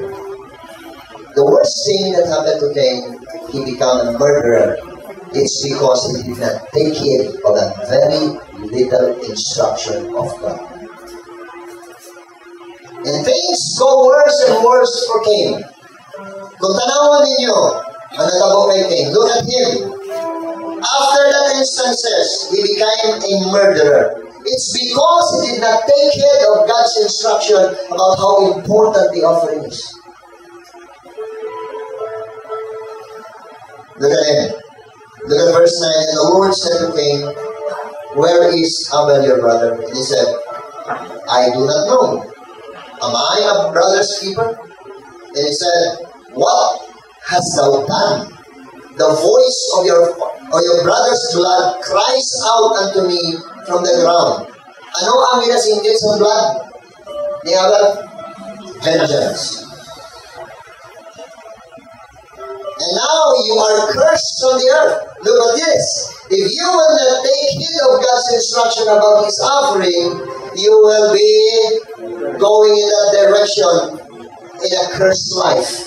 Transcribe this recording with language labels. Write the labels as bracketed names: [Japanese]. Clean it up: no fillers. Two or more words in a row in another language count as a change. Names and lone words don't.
[English] The worst thing that happened to Cain, he became a murderer. It's because he did not take heed of a very little instruction of God. And things go worse and worse for Cain. [Hiligaynon] Kung tanawan ninyo, ang natabo kay Cain, [English] look at him. After that instances, he became a murderer. It's because he did not take heed of God's instruction about how important the offering is. Look at him. Look at verse 9. And the Lord said to Cain, where is Abel your brother? And he said, I do not know. Am I a brother's keeper? And he said, what hast thou done? The voice of your brother's blood cries out unto me from the ground. [Hiligaynon] Ano ang minasinggit sa blood ni Abel? [English] Vengeance. And now you are cursed from the earth. Look at this. If you will not take heed of God's instruction about his offering, you will be going in that direction in a cursed life.